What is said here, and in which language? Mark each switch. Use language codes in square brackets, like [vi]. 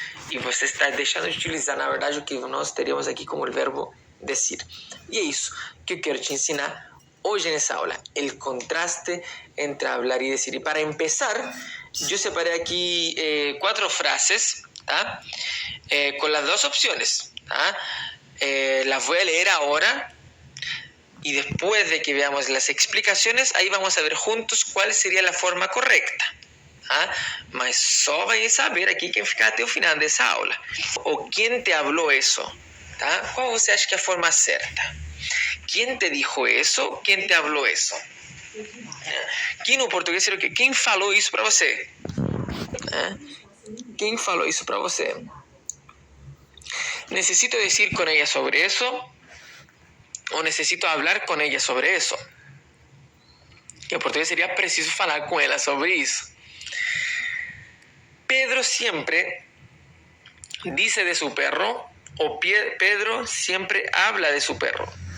[pt] E você está deixando de utilizar, na verdade, o que nós teríamos aqui como o verbo decir. E é isso que eu quero te ensinar hoje nessa aula, o contraste entre hablar e decir. E para começar, eu separei aqui 4 frases, tá? Com as 2 opções, tá? [es] Las voy a leer ahora y después de que veamos las explicaciones, ahí vamos a ver juntos cuál sería la forma correcta. [pt] Mas só vai saber aqui quem ficar até o final dessa aula. Ou quem te falou isso? Tá? Qual você acha que é a forma certa? Quem te dijo isso? Quem te falou isso? Aqui no português seria o quê? Quem falou isso para você? Quem falou isso para você? [es] ¿Necesito decir con ella sobre eso? ¿O necesito hablar con ella sobre eso? Que en portugués sería preciso falar con ella sobre eso. Pedro siempre dice de su perro, o Pedro siempre habla de su perro.